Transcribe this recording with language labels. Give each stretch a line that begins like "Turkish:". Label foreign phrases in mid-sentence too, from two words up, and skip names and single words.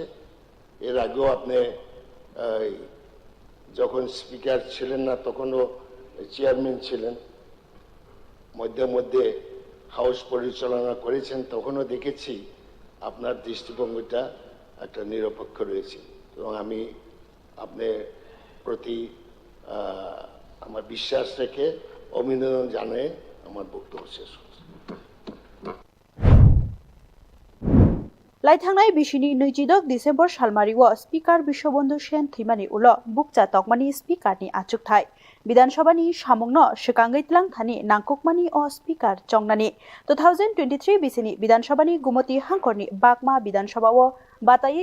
Bangla: এর আগেও আপনি যখন স্পিকার ছিলেন না তখনও চেয়ারম্যান ছিলেন, মধ্যে মধ্যে হাউস পরিচালনা করেছেন, তখনও দেখেছি আপনার দৃষ্টিভঙ্গিটা একটা নিরপেক্ষ রয়েছে এবং আমি আপনার প্রতি আমার বিশ্বাস রেখে অভিনন্দন জানিয়ে আমার বক্তব্য শেষ করছি।
Kok Borok: Laithangnai Bishini Nujidok December Shalmariwo Speaker Bishobondu Shen Thimani Ulo Bukcha Tokmani Speaker ni Achuk Thai Bidan Sabhani Samungno Shikangitlang Thani Nangkukmani o Speaker Chongnani 2023 Bisini Bidan Sabhani Gumoti Hangkorni Bakma Bidan Sabhawo Batai